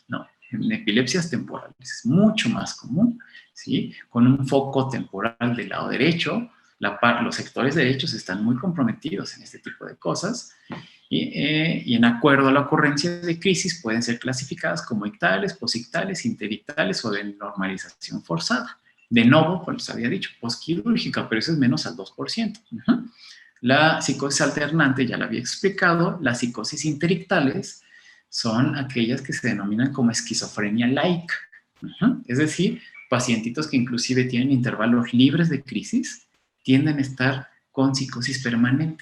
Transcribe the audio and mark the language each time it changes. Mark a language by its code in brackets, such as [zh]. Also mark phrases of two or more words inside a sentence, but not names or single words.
[es] No, en epilepsias temporales. Es mucho más común, ¿sí? Con un foco temporal del lado derecho. Los sectores derechos están muy comprometidos en este tipo de cosas. Y en acuerdo a la ocurrencia de crisis pueden ser clasificadas como ictales, posictales, interictales o de normalización forzada. De nuevo, como les había dicho, posquirúrgica, pero eso es menos al 2%. La psicosis alternante, ya la había explicado. Las psicosis interictales son aquellas que se denominan como esquizofrenia-like. Es decir, pacientitos que inclusive tienen intervalos libres de crisis tienden a estar con psicosis permanente.